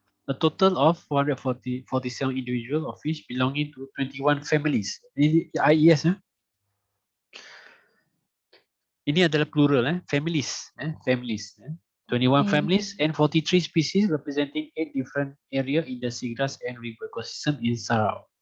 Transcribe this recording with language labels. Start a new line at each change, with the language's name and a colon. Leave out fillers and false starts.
English: A total of 447 individual of fish belonging to 21 families.
Malay: Ini IES Ini adalah plural families, families.
English: 21 families and 43 species representing 8 different area in the seagrass and river ecosystem in Sarawak.